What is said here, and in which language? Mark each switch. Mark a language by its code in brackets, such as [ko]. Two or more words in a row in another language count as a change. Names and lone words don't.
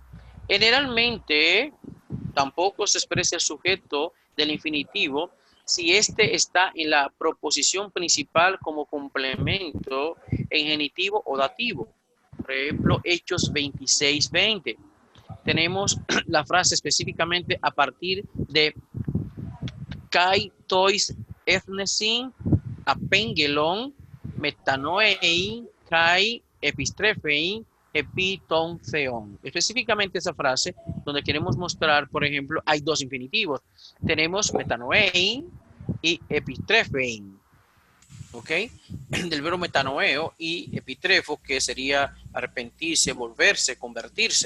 [es] Generalmente, tampoco se expresa el sujeto del infinitivo si éste está en la proposición principal como complemento en genitivo o dativo. Por ejemplo, Hechos 26:20. Tenemos la frase específicamente a partir de [el] καὶ τοῖς ἔθνεσιν ἀπήγγελλον μετανοεῖν καὶ ἐπιστρέφειν ἐπὶ τὸν θεόν. [es] Específicamente esa frase donde queremos mostrar, por ejemplo, hay dos infinitivos. Tenemos metanoein y epistrefein, ¿ok? Del verbo metanoeo y epitrefo, que sería arrepentirse, volverse, convertirse.